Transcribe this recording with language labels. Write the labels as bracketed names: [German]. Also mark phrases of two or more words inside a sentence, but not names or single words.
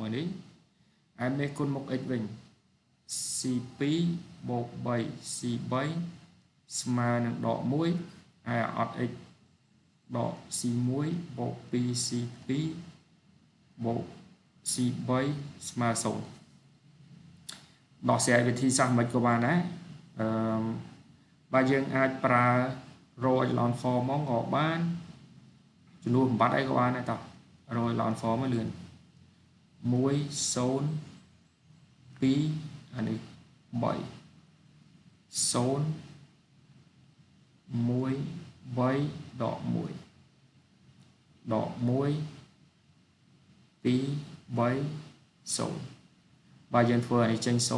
[Khmer] មួយនេះហើយមេគុណមុខ x វិញ c2 បូក 3c3 ស្មើនឹងដក 1ហើយអត់ x ដក c1 បូក 2c2 បូក c3 ស្មើ0ដោះស្រាយវិធីសាស្ត្រមិនក៏បានដែរបើយើងអាចប្រើ [English] row echelon form [Khmer] មកក៏បានចំនួនបំបត្តិអីក៏បានដែរតោះ [English] row echelon form [Khmer] មកលឿន1 0 2អានេះ3 0 1 3 ដក 1 ដក 1 2 3 0បើយើងធ្វើអានេះចេញ0